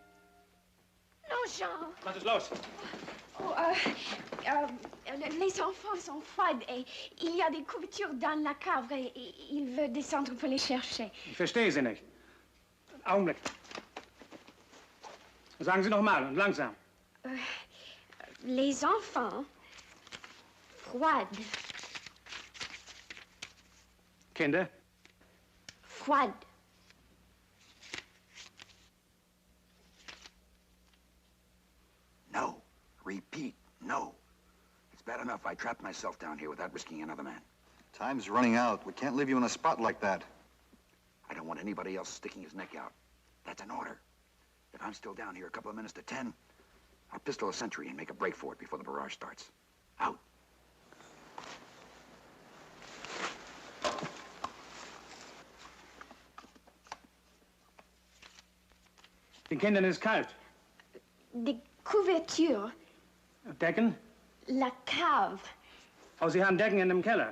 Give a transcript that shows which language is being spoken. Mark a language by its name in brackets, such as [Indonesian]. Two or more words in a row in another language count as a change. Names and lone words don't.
[French] Non, Jean. [German] Was ist los? [French] Oh, les enfants sont froides et il y a des couvertures dans la cave et il veut descendre pour les chercher. [German] Ich verstehe Sie nicht. Augenblick. Sagen Sie noch mal und langsam. [French] Les enfants froides. [German] Kinder? [French] Froides. [English] No. Repeat, no. It's bad enough I trapped myself down here without risking another man. Time's running out. We can't leave you in a spot like that. I don't want anybody else sticking his neck out. That's an order. If I'm still down here a couple of minutes to 10, I'll pistol a sentry and make a break for it before the barrage starts. Out. [German] Den Kindern ist kalt. [French] Des couvertures. [German] Decken? [French] La cave. [German] Oh, Sie haben Decken in dem Keller.